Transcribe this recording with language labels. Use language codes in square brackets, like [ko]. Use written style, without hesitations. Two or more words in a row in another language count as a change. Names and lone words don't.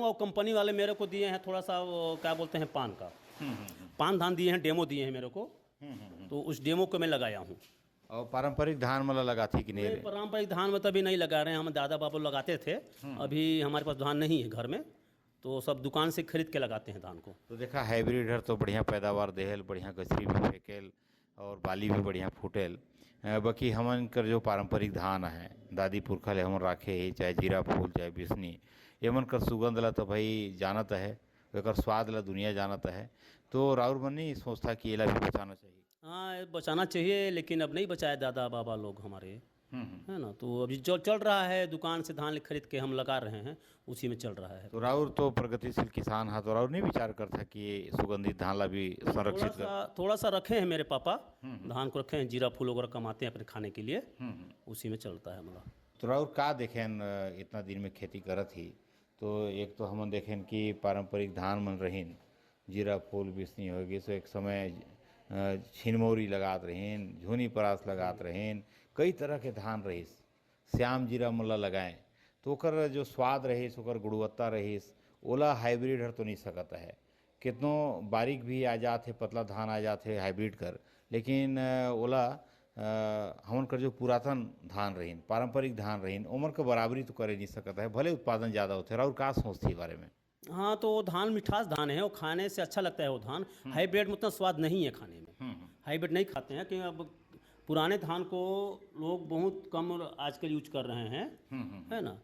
[hi] और कंपनी वाले मेरे को दिए हैं थोड़ा सा वो क्या बोलते हैं पान का, पान धान दिए हैं, डेमो दिए हैं मेरे को, तो उस डेमो को मैं लगाया हूँ। और पारंपरिक धान मतलब लगाती कि नहीं? पारंपरिक धान में तो अभी नहीं लगा रहे हैं, हम दादा बाबू लगाते थे, अभी हमारे पास धान नहीं है घर में, तो सब दुकान से खरीद के लगाते हैं धान को। [sck] तो देखा हाइब्रिड है तो बढ़िया पैदावार देहल, बढ़िया गछरी भी फेंकेल और बाली भी बढ़िया फूटेल। बाकी हमन कर जो पारंपरिक धान है दादी पुरखा ले हमन राखे ही, चाहे जीरा फूल चाहे बिस्नी, एमन कर सुगंध ला तो भाई जानत है, एकर स्वाद ला दुनिया जानत है, तो राउर मन नहीं सोचता कि एला भी बचाना चाहिए? [hi] हाँ, बचाना चाहिए, लेकिन अब नहीं बचाए दादा बाबा लोग हमारे, है ना। तो अभी जो चल रहा है, दुकान से धान खरीद के हम लगा रहे हैं, उसी में चल रहा है। [sck] तो राउर तो प्रगतिशील किसान है, तो राउर नहीं विचार करता कि ये सुगंधित धान ला भी संरक्षित कर? [hi] थोड़ा सा रखे हैं मेरे पापा, धान को रखे हैं, जीरा फूल वगैरह कमाते हैं अपने खाने के लिए, उसी में चलता है हमारा। [sck] तो राउर का देखें इतना दिन में खेती करत ही, तो एक तो हम देखें कि पारंपरिक धान मन रहीन, जीरा फूल बिस्नी होगी, सो एक समय छिनमौरी लगात रहें, झुनी परास लगात रहें, कई तरह के धान रहीस, श्याम जीरा मन ल लगाएं तो ओकर जो स्वाद रहीस, ओकर गुणवत्ता रहीस, ओला हाइब्रिड हर तो नहीं सकत है। कितनो बारीक भी आ जाते, पतला धान आ जाते हाइब्रिड कर, लेकिन ओला हमन कर जो पुरातन धान रहीन, पारंपरिक धान रहीन, उमर के बराबरी तो करे नहीं सकता है, भले उत्पादन ज़्यादा होते। और का सोचती बारे में? [hi] हाँ, तो वो धान मिठास धान है, वो खाने से अच्छा लगता है वो धान। हाइब्रिड में उतना स्वाद नहीं है खाने में, हाइब्रिड नहीं खाते हैं कि अब पुराने धान को लोग बहुत कम आजकल यूज कर रहे हैं, है ना।